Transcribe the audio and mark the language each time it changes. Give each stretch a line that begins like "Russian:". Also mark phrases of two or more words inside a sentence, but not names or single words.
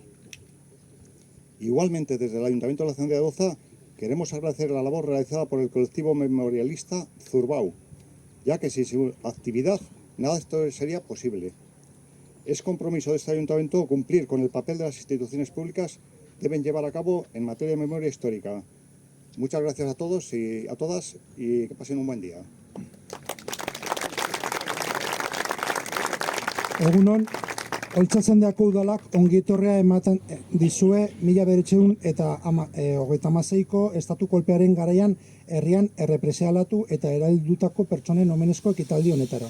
Spanish: Igualmente, desde el Ayuntamiento de la Cendea de Olza queremos agradecer la labor realizada por el colectivo memorialista Zurbau, ya que sin su actividad nada de esto sería posible. Es compromiso de este ayuntamiento cumplir con el papel de las instituciones públicas que deben llevar a cabo en materia de memoria histórica. Muchas gracias a todos y a todas y que pasen un buen día.
Basque: Egunon, Oltza zendeako udalak ongietorria ematen dizue 1936ko estatu kolpearen garaian herrian errepresialatu eta eraldutako pertsonen omenezko ekitaldi honetara.